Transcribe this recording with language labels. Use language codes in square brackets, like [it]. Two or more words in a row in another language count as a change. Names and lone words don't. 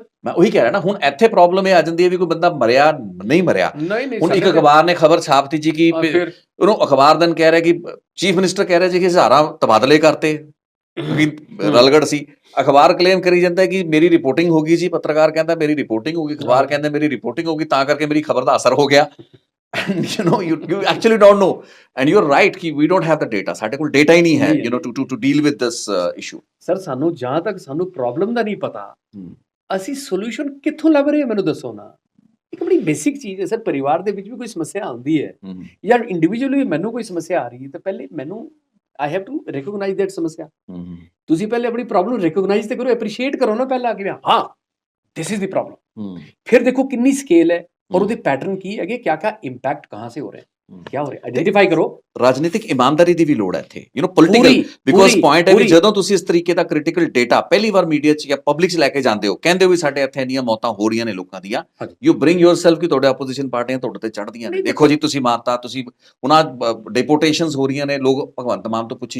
[pa] ਮੈਂ ਉਹੀ ਕਹਿ ਰਿਹਾ ਨਾ ਹੁਣ ਇੱਥੇ ਪ੍ਰੋਬਲਮ ਇਹ ਆ ਜਾਂਦੀ ਹੈ ਵੀ ਕੋਈ ਬੰਦਾ ਮਰਿਆ ਨਹੀਂ ਮਰਿਆ ਹੁਣ ਇੱਕ ਅਖਬਾਰ ਨੇ ਖਬਰ ਛਾਪਤੀ ਜੀ ਕਿ ਉਹਨੂੰ ਅਖਬਾਰ ਦਿਨ ਕਹਿ ਰਿਹਾ ਕਿ ਚੀਫ ਮਿਨਿਸਟਰ ਕਹਿ ਰਿਹਾ ਜੀ ਕਿ ਹਜ਼ਾਰਾਂ ਤਬਾਦਲੇ ਕਰਤੇ ਰਲਗੜ ਸੀ ਅਖਬਾਰ ਕਲੇਮ ਕਰੀ ਜਾਂਦਾ ਕਿ ਮੇਰੀ ਰਿਪੋਰਟਿੰਗ ਹੋ ਗਈ ਜੀ ਪੱਤਰਕਾਰ ਕਹਿੰਦਾ ਮੇਰੀ ਰਿਪੋਰਟਿੰਗ ਹੋ ਗਈ ਅਖਬਾਰ ਕਹਿੰਦਾ ਮੇਰੀ ਰਿਪੋਰਟਿੰਗ ਹੋ ਗਈ ਤਾਂ ਕਰਕੇ ਮੇਰੀ ਖਬਰ ਦਾ ਅਸਰ ਹੋ ਗਿਆ [en] you know you actually don't know and you're right [pa] ki [en] we don't have the data [pa] ਸਾਡੇ ਕੋਲ ਡੇਟਾ ਹੀ ਨਹੀਂ ਹੈ [en] you know to deal with this issue [pa] ਸਰ ਸਾਨੂੰ ਜਾਂ ਤੱਕ ਸਾਨੂੰ ਪ੍ਰੋਬਲਮ ਦਾ ਨਹੀਂ ਪਤਾ ਅਸੀਂ ਸੋਲੂਸ਼ਨ ਕਿੱਥੋਂ ਲੱਭ ਰਹੇ ਹਾਂ ਮੈਨੂੰ ਦੱਸੋ ਨਾ ਇੱਕ ਬੜੀ ਬੇਸਿਕ ਚੀਜ਼ ਹੈ ਸਰ ਪਰਿਵਾਰ ਦੇ ਵਿੱਚ ਵੀ ਕੋਈ ਸਮੱਸਿਆ ਆਉਂਦੀ ਹੈ ਜਾਂ ਇੰਡੀਵਿਜੂਅਲੀ ਮੈਨੂੰ ਕੋਈ ਸਮੱਸਿਆ ਆ ਰਹੀ ਹੈ ਤਾਂ ਪਹਿਲੇ ਮੈਨੂੰ [en] I have to recognize that [pa] ਸਮੱਸਿਆ ਤੁਸੀਂ ਪਹਿਲੇ ਆਪਣੀ ਪ੍ਰੋਬਲਮ ਰਿਕੋਗਨਾਈਜ਼ ਤੇ ਕਰੋ ਐਪਰੀਸ਼ੀਏਟ ਕਰੋ ਨਾ ਪਹਿਲਾਂ ਕਿ ਹਾਂ [en] this is the problem [pa] ਫਿਰ ਦੇਖੋ ਕਿੰਨੀ ਸਕੇਲ ਹੈ और ਉਹਦੇ ਪੈਟਰਨ ਕੀ ਹੈਗੇ [hi] क्या इम्पैक्ट कहाँ से [pa] ਹੋ ਰਿਹਾ क्या ਹੋ ਰਿਹਾ ਆਈਡੈਂਟੀਫਾਈ ਕਰੋ ਰਾਜਨੀਤਿਕ ਇਮਾਨਦਾਰੀ ਦੀ ਵੀ ਲੋੜ ਹੈ ਇੱਥੇ [en] you know political because point [pa] ਹੈ ਵੀ ਜਦੋਂ ਤੁਸੀਂ ਇਸ ਤਰੀਕੇ ਦਾ ਕ੍ਰਿਟੀਕਲ ਡੇਟਾ ਪਹਿਲੀ ਵਾਰ ਮੀਡੀਆ 'ਚ ਜਾਂ ਪਬਲਿਕ 'ਚ ਲੈ ਕੇ ਜਾਂਦੇ ਹੋ ਕਹਿੰਦੇ ਹੋ ਵੀ ਸਾਡੇ ਇੱਥੇ ਇੰਨੀਆਂ ਮੌਤਾਂ ਹੋ ਰਹੀਆਂ ਨੇ ਲੋਕਾਂ ਦੀਆਂ [en] you bring yourself [pa] ਕਿ ਤੁਹਾਡੇ ਆਪੋਜੀਸ਼ਨ ਪਾਰਟੀਆਂ ਤੁਹਾਡੇ ਤੇ ਚੜ੍ਹਦੀਆਂ ਨੇ ਦੇਖੋ ਜੀ ਤੁਸੀਂ ਮਾਰਤਾ ਤੁਸੀਂ ਉਹਨਾਂ ਡਿਪੋਟੇਸ਼ਨਸ ਹੋ ਰਹੀਆਂ ਨੇ ਲੋਕ ਭਗਵੰਤ ਮਾਨ ਤੋਂ ਪੁੱਛੀ